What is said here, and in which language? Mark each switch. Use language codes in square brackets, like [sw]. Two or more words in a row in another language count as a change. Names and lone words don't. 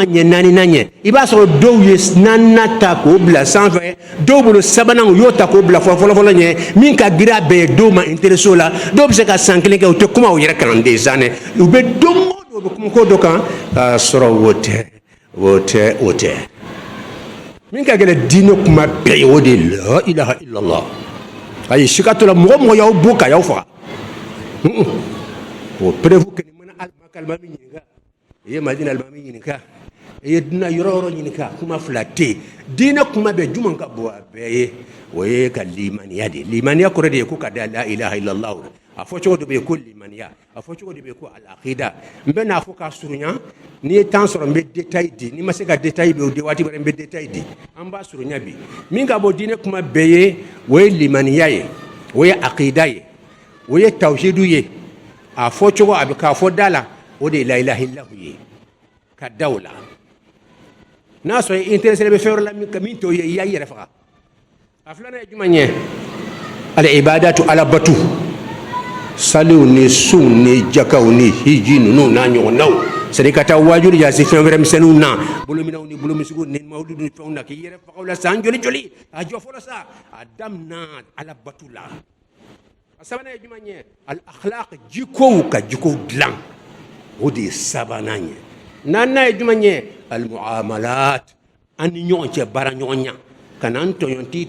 [bm] ɲɛ naaninan ɲɛ i b'a sɔrɔ dɔw ye naaninan ta k'o bila sanfɛ dɔw bolo sabanan u y'o ta k'o bila fɔlɔ ɲɛ min ka girin a bɛɛ ye dɔw ma intéressé o la dɔw bɛ se ka san kelen kɛ u tɛ kuma u yɛrɛ kalanden zan dɛ u bɛ don o don u bɛ kuma ko dɔ kan k'a sɔrɔ o tɛ min ka gɛlɛn diinɛ kuma bɛɛ ye o de ye [ar] لا إله إلا الله [bm] ayi sika to la mɔgɔ y'aw bo ka y'aw faga o [fr] preuve que [bm] ni mana alima min ɲininka i ye madina alima min ɲininka i ye duna yɔrɔ ɲininka kuma fila tɛ diinɛ kuma bɛɛ juman ka bon a bɛɛ ye o ye ka limaniya de limaniya kɔrɔ de ye ko ka da [ar] لا إله إلا الله [bm] a fɔ cogo dɔ bɛ yen ko limaniya a fɔ cogo dɔ bɛ yen ko al-aqida n bɛ n'a fɔ k'a surunya n'i ye temps sɔrɔ n bɛ détail di n'i ma se ka détail bɛ o de waati wɛrɛ n bɛ détail di an b'a surunya bi min ka bɔ diinɛ kuma bɛɛ ye o ye limaniya ye o ye aqida ye o ye tawhidu ye a fɔ cogo a bɛ k'a fɔ da la o de ye [ar] لا إله إلا هو [bm] ye ka da o la n'a sɔrɔ i intéressé bɛ fɛn wɛrɛ la min t'o ye i y'a yɛrɛ faga a filanan ye jumɛn ye al-ibadatu ala batu saliw ni sunw ni jakaw ni hiji ninnu n'a ɲɔgɔnnaw c'est-à-dire ka taa waajur yaasi fɛn wɛrɛ misɛnninw na bolominɛw ni bolomisigiw ni mawulidu ni fɛnw na k'i yɛrɛ fagaw la san joli a jɔ fɔlɔ sa a damina ala batu la a sabanan ye jumɛn ye al-akhlaq jikow ka jikow dilan o de ye sabanan ye naaninan ye jumɛn ye al-muamalat an ni ɲɔgɔn cɛ baara ɲɔgɔn ɲa kana n tɔɲɔn t'i